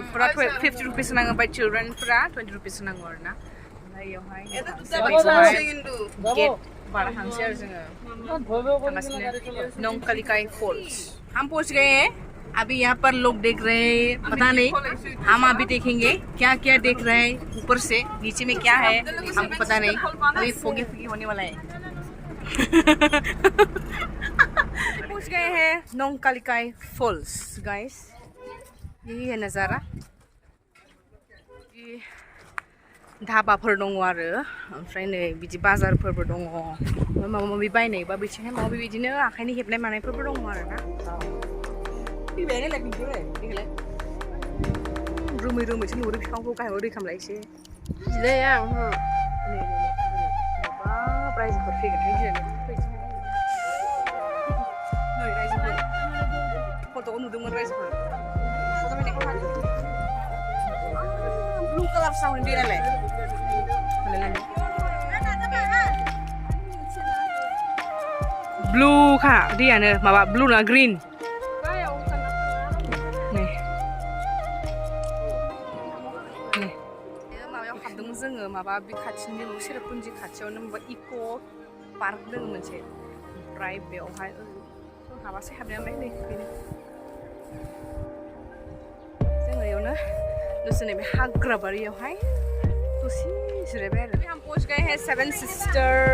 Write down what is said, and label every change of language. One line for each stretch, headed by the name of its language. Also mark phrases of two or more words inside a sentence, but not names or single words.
Khasi: pura 50 rupees nang
English: by children
Khasi: pura 20 rupees nang orna na yohai gate bara hangser janga Nongkalikai falls।
Hindi: हम पहुंच गए हैं, अभी यहाँ पर लोग देख रहे हैं, पता नहीं, हम अभी देखेंगे क्या क्या देख रहे हैं ऊपर से, नीचे में क्या है हमको पता नहीं, अभी फोगे होने वाला है। पहुंच गए हैं नोंगकालिकाई फॉल्स गाइस, यही है नज़ारा।
Bodo: धाबाफोर दङ आरो, ओमफ्राय नै बिदि बाजारफोरबो दङ, माबा माबि बायनायबा बिथिंहाय माबा बिदिनो आखाइनि हेबनाय मानायफोरबो दङ आरो ना। रोमै रोमैसो नुहुरो बिफांखौ, गाहायाव दै खामलायसै जिलै आं बाब रायजोफोर फैगोनहाय गिनानै नै रायजोफोर फट'आव नुदोंमोन रायजोफोर
English: blue color sound
Bodo: दे नालाय ब्लू खा दैयानो, माबा ब्लू ना ग्रीन। माबायाव हाबदोंमोन जोङो, माबा बे खाथिनि चेरापुन्जि खाथियावनो माबा इक' पार्क दङ मोनसे, ओमफ्राय बेवहाय हाबासै हाबनाया ओमफ्राय नै बेनो जोङो इयावनो दसे नैबे हाग्राबारियावहाय दसे जिरायबाय आरो।
Hindi: हम पहुंच गए हैं सेवन सिस्टर।